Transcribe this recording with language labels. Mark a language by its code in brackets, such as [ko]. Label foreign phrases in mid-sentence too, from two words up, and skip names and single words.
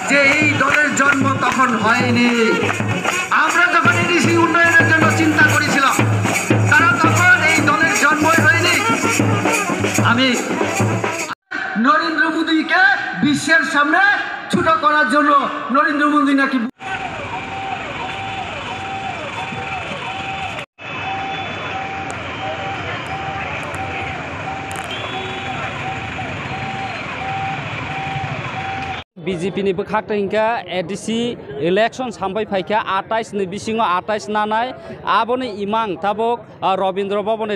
[bn] এই দলের জন্ম তখন হয়নি। আমরা যখন এডিসি উন্নয়নের জন্য চিন্তা করেছিলাম, তারা তখন এই দলের জন্মই হয়নি। আমি নরেন্দ্র মোদীকে বিশ্বের সামনে ছোট করার জন্য নরেন্দ্র মোদী নাকি [trp] BJP ni bkhakta hingka [en] ADC election [trp] sampai phaikha 28 ni bisingo 28 nanai aboni imang tabok Rabindra Bhabone